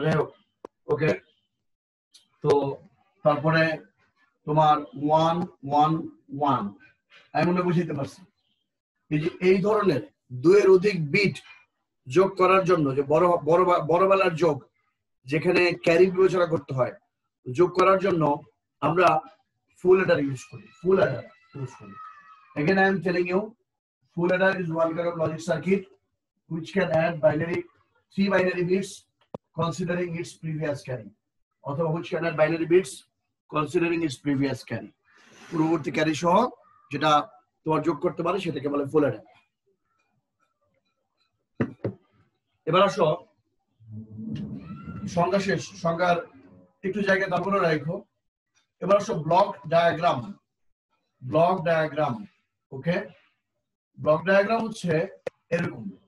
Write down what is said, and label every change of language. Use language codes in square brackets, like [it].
[bn] যাই হোক, ওকে, তো তারপরে তোমার 1 1 1 আমি মনে বুঝাইতে পারছি। এই যে এই ধরনের দুইয়ের অধিক বিট যোগ করার জন্য যে বড় বেলার যোগ যেখানে ক্যারি বিবেচনা করতে হয়, যোগ করার জন্য আমরা ফুল অ্যাডার ইউজ করি। ফুল অ্যাডার ইউজ করি। [en] Again, I am telling you, full adder is one kind of logic circuit which can add 3 binary bits considering its previous carry, অথবা which can add binary bits considering its previous carry. [bn] পূর্ববর্তী carry সহ যেটা তোমার যোগ করতে পারে সেটাকে বলে ফুল অ্যাডার। এবার আসো সংখ্যা শেষ, সংখ্যার একটু জায়গায় তারপরে রাখো। এবার আসো ব্লক ডায়াগ্রাম। ব্লক ডায়াগ্রাম, ওকে, ব্লক ডায়াগ্রাম হচ্ছে এরকম।